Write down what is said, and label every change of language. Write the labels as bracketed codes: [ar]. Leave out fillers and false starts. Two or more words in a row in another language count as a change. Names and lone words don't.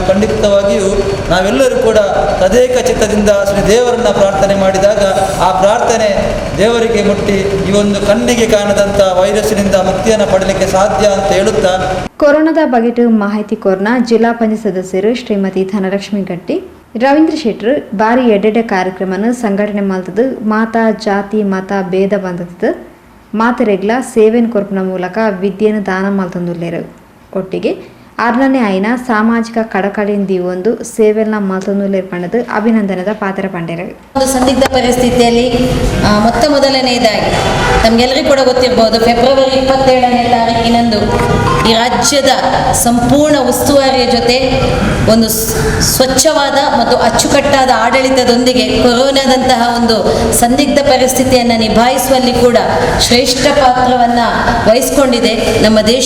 [kn] ಖಂಡಿತವಾಗಿಯೂ ನಾವೆಲ್ಲರೂ ಕೂಡ ತದೇಕ ಚಿತ್ತದಿಂದ ಶ್ರೀ ದೇವರನ್ನು ಪ್ರಾರ್ಥನೆ ಮಾಡಿದಾಗ ಆ ಪ್ರಾರ್ಥನೆ ದೇವರಿಗೆ ಮುಟ್ಟಿ ಈ ಒಂದು ಕಣ್ಣಿಗೆ ಕಾಣದಂಥ ವೈರಸ್ಸಿನಿಂದ ಮುಕ್ತಿಯನ್ನು ಪಡಲಿಕ್ಕೆ ಸಾಧ್ಯ ಅಂತ ಹೇಳುತ್ತಾ [tcy] ಕೊರೋನಾದ ಬಗೆಟು ಮಾಹಿತಿ ಕೋರ್ನ ಜಿಲ್ಲಾ ಪಂಚಾಯತ್ ಸದಸ್ಯರು ಶ್ರೀಮತಿ ಧನಲಕ್ಷ್ಮಿ ಗಟ್ಟಿ ರವೀಂದ್ರ ಶೆಟ್ರು ಬಾರಿ ಎಡ್ಡೆಡೆ ಕಾರ್ಯಕ್ರಮನ ಸಂಘಟನೆ ಮಾಡ್ತದ್ದು ಮಾತಾ ಜಾತಿ ಮತ ಭೇದ ಬಂದದ್ದು ಮಾತೆರೆಗ್ಲ ಸೇವೆನ ಕೊರ್ಪನ ಮೂಲಕ ವಿದ್ಯೆಯನ್ನು ದಾನ ಮಾಡ್ತಂದುಲ್ಲೇರು. ಒಟ್ಟಿಗೆ ಆರನೇ ಆಯ್ನ ಸಾಮಾಜಿಕ ಕಡಕಳಿಂದಿ ಒಂದು ಸೇವೆಲ್ನ ಮಲ್ತೊಂದುಲ್ಲೇರ್ಪಣ್ಣದು ಅಭಿನಂದನದ ಪಾತ್ರ ಪಂಡೆರು. [kn] ಒಂದು ಸಂದಿಗ್ಧ ಪರಿಸ್ಥಿತಿಯಲ್ಲಿ ಮೊದಲನೆಯದಾಗಿ ನಮಗೆಲ್ಲರಿಗೂ ಕೂಡ ಗೊತ್ತಿರ್ಬೋದು, ಫೆಬ್ರವರಿ 27ನೇ ತಾರೀಕಿನಂದು ಈ ರಾಜ್ಯದ ಸಂಪೂರ್ಣ ಉಸ್ತುವಾರಿಯ ಜೊತೆ ಒಂದು ಸ್ವಚ್ಛವಾದ ಮತ್ತು ಅಚ್ಚುಕಟ್ಟಾದ ಆಡಳಿತದೊಂದಿಗೆ ಕೊರೋನಾದಂತಹ ಒಂದು ಸಂದಿಗ್ಧ ಪರಿಸ್ಥಿತಿಯನ್ನು ನಿಭಾಯಿಸುವಲ್ಲಿ ಕೂಡ ಶ್ರೇಷ್ಠ ಪಾತ್ರವನ್ನು ವಹಿಸಿಕೊಂಡಿದೆ ನಮ್ಮ ದೇಶ.